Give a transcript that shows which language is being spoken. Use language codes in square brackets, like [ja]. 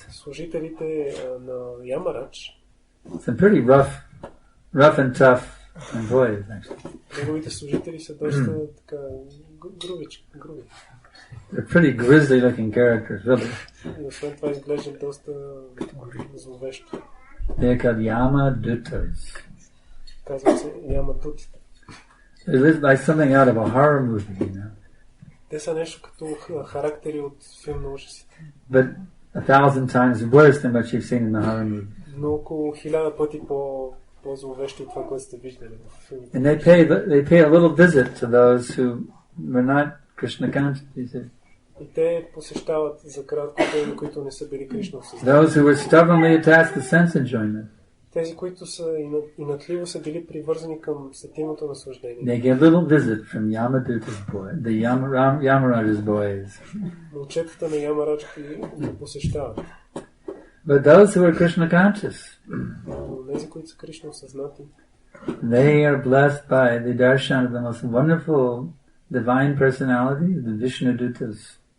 [bg] служителите на Ямарадж, [en] some pretty rough and tough employees actually. [bg] неговите служители са доста така груби. [en] They're pretty grisly looking characters, really. [bg] И освен това изглеждат доста зловещо. [en] They're called Yamadutas. [bg] Казва се Ямадутите. [en] It is like something out of a horror movie, you know. [bg] Те са нещо като характери от филм на ужасите. [en] But 1,000 times worse than what you've seen in the horror movie. [bg] Но около 1000 пъти по-зловещо от това, което сте виждали в филмите. [en] And they pay a little visit to those who were not Krishna conscious, you see. [bg] И те посещават за кратко тези, които не са били Кришна осъзнати. [en] Those who were stubbornly attached to sense enjoyment. [bg] Тези, които са инатливо са били привързани към сетивното наслаждение. [en] They get a little visit from Yamaduta's boy, the Yamaraj's boys. [bg] Момчетата на Ямарадж ги посещават. [en] But those who are Krishna conscious, [bg] Но тези, които са Кришна осъзнати, [en] they are blessed by the darshan of the most wonderful divine personality, the Vishnudutas.